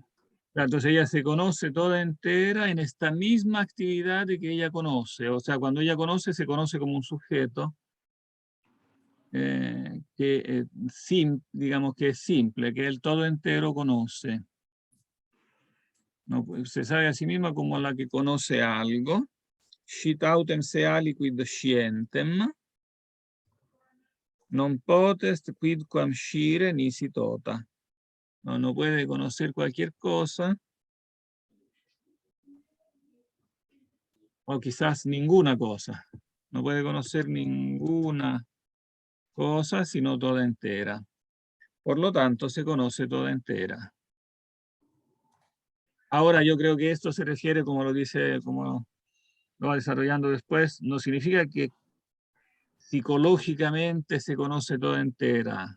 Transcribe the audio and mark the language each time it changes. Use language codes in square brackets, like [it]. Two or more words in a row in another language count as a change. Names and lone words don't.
[es] Entonces ella se conoce toda entera en esta misma actividad de que ella conoce. O sea, cuando ella conoce, se conoce como un sujeto digamos que es simple, que el todo entero conoce. ¿No? Pues, se sabe a sí misma como la que conoce algo. [la] Scit autem se aliquid scientem, non potest quidquam scire nisi tota. [es] No puede conocer cualquier cosa, o quizás ninguna cosa. No puede conocer ninguna cosa, sino toda entera. Por lo tanto, se conoce toda entera. Ahora, yo creo que esto se refiere, como lo dice, como lo va desarrollando después, no significa que psicológicamente se conoce toda entera.